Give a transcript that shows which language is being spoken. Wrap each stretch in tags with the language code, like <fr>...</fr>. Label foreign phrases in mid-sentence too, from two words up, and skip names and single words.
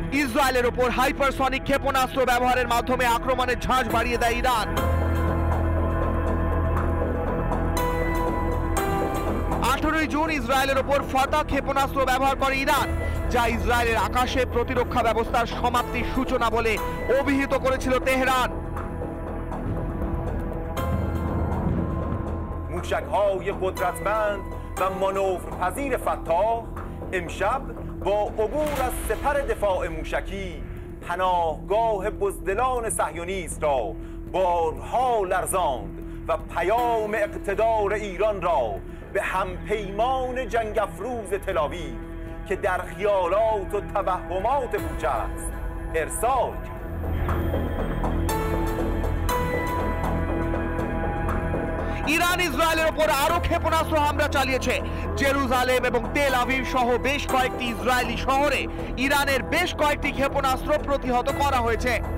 <bn>ইসরায়েলের ওপর হাইপারসনিক ক্ষেপণাস্ত্র ব্যবহারের মাধ্যমে আক্রমণের ঝাঁজ বাড়িয়ে দেয় ইরান। 18 জুন ইসরায়েলের ওপর ফাতা ক্ষেপণাস্ত্র ব্যবহার করে ইরান, যা ইসরায়েলের আকাশে প্রতিরক্ষা ব্যবস্থার সমাপ্তির সূচনা বলে অভিহিত করেছিল তেহরান।</bn> <fa>موشک‌های قدرتمند و مانورپذیر فتاح امشب با عبور از سپر دفاع موشکی پناهگاه بزدلان صهیونیست را بارها لرزاند و پیام اقتدار ایران را به همپیمان جنگ افروز تل‌آویو که در خیالات و توهمات پوچ است ارسال کرد.</fa> <bn>ইরান ইসরায়েলের ওপর আরো ক্ষেপণাস্ত্র হামলা চালিয়েছে। জেরুজালেম এবং তেল আভিভ সহ বেশ কয়েকটি ইসরায়েলি শহরে ইরানের বেশ কয়েকটি ক্ষেপণাস্ত্র প্রতিহত করা হয়েছে।</bn>